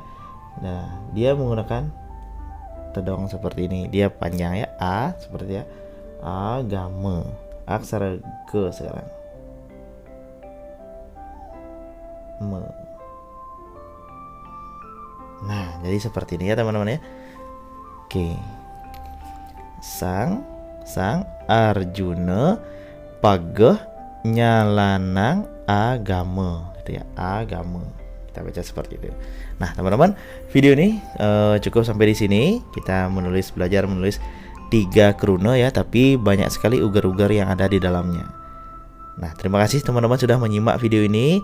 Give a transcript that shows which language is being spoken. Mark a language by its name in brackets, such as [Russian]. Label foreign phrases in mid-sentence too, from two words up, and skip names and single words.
[Indonesian] Nah, dia menggunakan tedong seperti ini. Dia panjang ya, A seperti ya. Agama. Aksara G sekarang. Me. Nah, jadi seperti ini ya teman-teman ya. Oke. [Balinese] Sang Arjuna pageh nyalanang agama. [Indonesian] Itu ya, agama. Kita baca seperti itu. Nah, teman-teman, video ini cukup sampai di sini. Kita belajar menulis 3 kruna ya, tapi banyak sekali ugar-ugar yang ada di dalamnya. Nah, terima kasih teman-teman sudah menyimak video ini.